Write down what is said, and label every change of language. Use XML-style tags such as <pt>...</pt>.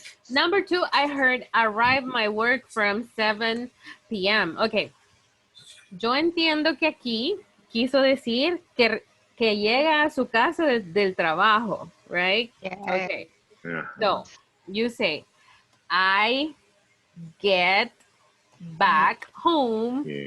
<en>Number 2, I heard arrive my work from 7 p.m.</en> <es>Okay, yo entiendo que aquí quiso decir que llega a su casa del trabajo, right?</es> <en>Okay, so you say, I get back home.</en>